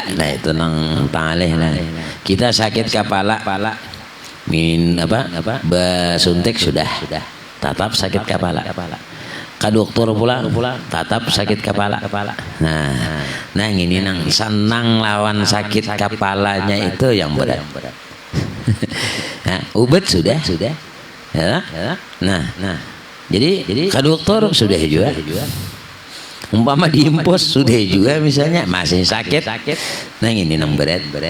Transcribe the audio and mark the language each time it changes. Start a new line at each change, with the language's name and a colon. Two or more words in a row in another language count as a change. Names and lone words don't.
Banjar: Nah, itu nang taleh lah. Kita sakit kepala, basuntik sudah.
Indonesian: Tetap sakit kepala. Ke dokter pula tetap sakit kepala.
Banjar: Nah ini nang senang lawan sakit kepalanya itu yang berat.
Indonesian: Nah, obat sudah. Ya. Nah. Jadi ke dokter sudah juga. Umpama diimpos sudah juga misalnya masih sakit.
Banjar: Nah ini nang berat.